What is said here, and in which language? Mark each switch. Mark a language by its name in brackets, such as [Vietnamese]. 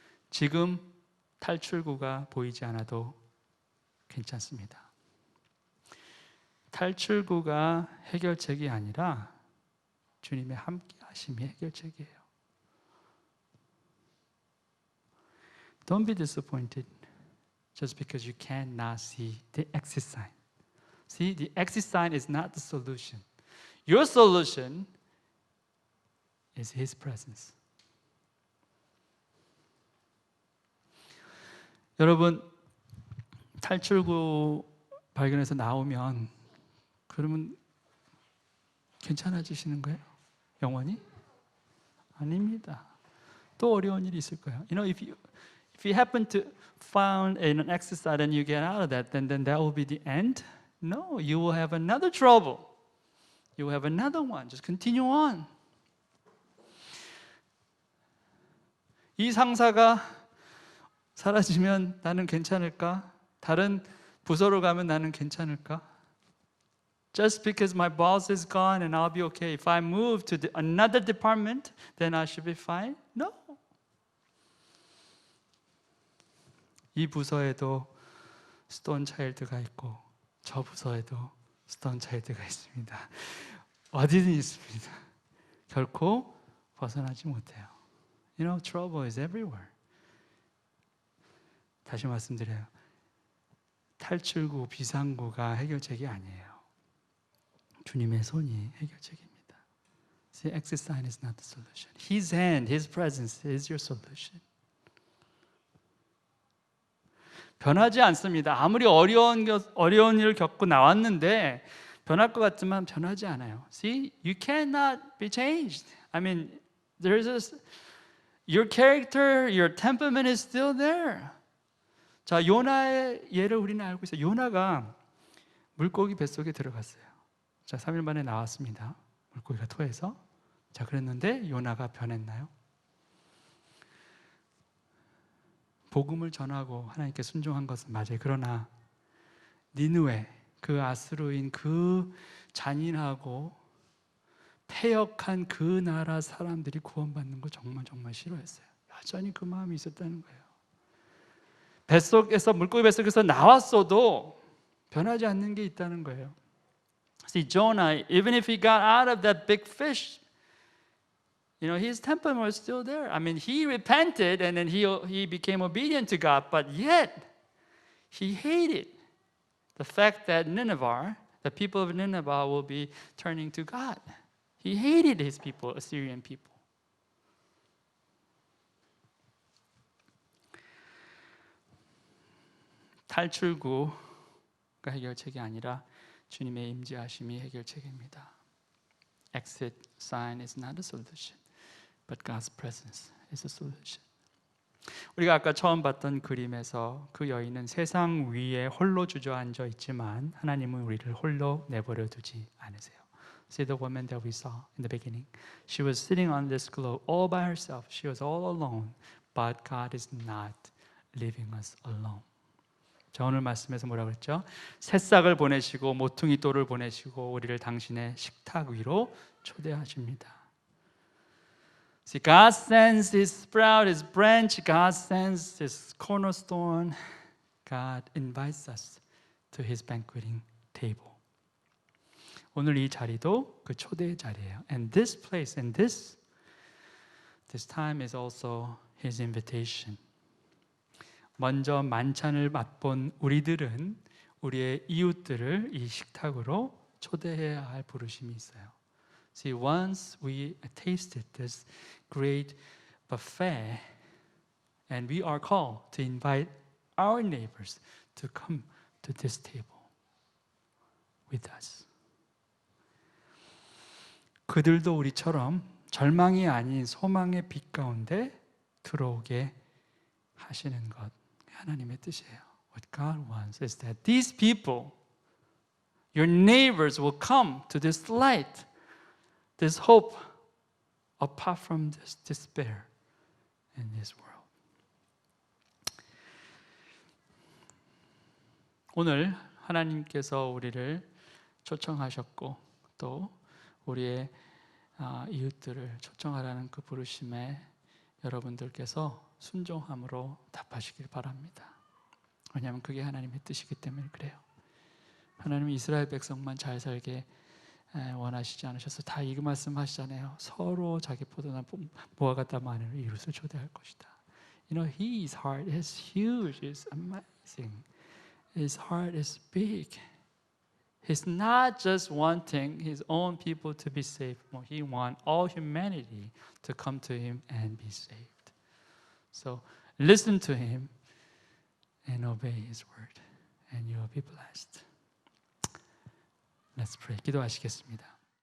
[Korean] 지금 탈출구가 보이지 않아도 괜찮습니다. 탈출구가 해결책이 아니라 주님의 함께 하심이 해결책이에요. [English] Don't be disappointed just because you cannot see the exit sign. See, the exit sign is not the solution. Your solution is His presence. [Korean] 여러분, 탈출구 발견해서 나오면 그러면 괜찮아지시는 거예요? 영원히? 아닙니다. 또 어려운 일이 있을 거예요. [English] You know, if you happen to find an exit sign and you get out of that, then that will be the end. No, you will have another trouble. You will have another one. Just continue on. [Korean] 이 상사가 사라지면 나는 괜찮을까? 다른 부서로 가면 나는 괜찮을까? [English] Just because my boss is gone and I'll be okay. If I move to another department, then I should be fine? No. [Korean] 이 부서에도 스톤 차일드가 있고 저 부서에도 스톤 차일드가 있습니다. 어디든 있습니다. 결코 벗어나지 못해요. [English] You know, trouble is everywhere. [Korean] 다시 말씀드려요. 탈출구, 비상구가 해결책이 아니에요. 주님의 손이 해결책입니다. [English] See, exit sign is not the solution. His hand, His presence is your solution. [Korean] 변하지 않습니다. 아무리 어려운 일을 겪고 나왔는데 변할 것 같지만 변하지 않아요. [English] See, you cannot be changed. I mean, your character, your temperament is still there. [Korean] 자, 요나의 예를 우리는 알고 있어요. 요나가 물고기 뱃속에 들어갔어요. 자, 3일 만에 나왔습니다. 물고기가 토해서. 자, 그랬는데 요나가 변했나요? 복음을 전하고 하나님께 순종한 것은 맞아요. 그러나 니느웨, 그 아수르인 그 잔인하고 패역한 그 나라 사람들이 구원받는 거 정말 싫어했어요. 여전히 그 마음이 있었다는 거예요. 뱃속에서, 물고기 뱃속에서 나왔어도 변하지 않는 게 있다는 거예요. [English] See, Jonah, even if he got out of that big fish, his temperament was still there. I mean, he repented and then he became obedient to God, but yet he hated the fact that Nineveh, the people of Nineveh, will be turning to God. He hated his people, Assyrian people. [Korean] 탈출구가 해결책이 아니라 주님의 임재하심이 해결책입니다. [English] Exit sign is not a solution, but God's presence is a solution. [Korean] 우리가 아까 처음 봤던 그림에서 그 여인은 세상 위에 홀로 주저앉아 있지만 하나님은 우리를 홀로 내버려 두지 않으세요. [English] See the woman that we saw in the beginning. She was sitting on this globe all by herself. She was all alone. But God is not leaving us alone. [Korean] 자, 오늘 말씀에서 뭐라고 그랬죠? 새싹을 보내시고 모퉁이 돌을 보내시고 우리를 당신의 식탁 위로 초대하십니다. [English] See, God sends His sprout, His branch. God sends His cornerstone. God invites us to His banqueting table. [Korean] 오늘 이 자리도 그 초대의 자리예요. [English] And this place and this time is also His invitation. [Korean] 먼저 만찬을 맛본 우리들은 우리의 이웃들을 이 식탁으로 초대해야 할 부르심이 있어요. [English] See, once we tasted this great buffet, and we are called to invite our neighbors to come to this table with us. [Korean] 그들도 우리처럼 절망이 아닌 소망의 빛 가운데 들어오게 하시는 것, 하나님의 뜻이에요. [English] What God wants is that these people, your neighbors, will come to this light, this hope, apart from this despair in this world. [Korean] 오늘 하나님께서 우리를 초청하셨고 또 우리의 이웃들을 초청하라는 그 부르심에 여러분들께서 순종함으로 답하시길 바랍니다. 왜냐하면 그게 하나님의 뜻이기 때문에 그래요. 하나님은 이스라엘 백성만 잘 살게 원하시지 않으셔서 다 이 말씀 하시잖아요. 서로 자기 포도나 모아 갖다 마늘 이웃을 초대할 것이다. [English] His heart is huge, is amazing. His heart is big. He's not just wanting His own people to be saved. He wants all humanity to come to Him and be saved. So listen to Him and obey His word, and you will be blessed. Let's pray. [Korean] 기도하시겠습니다.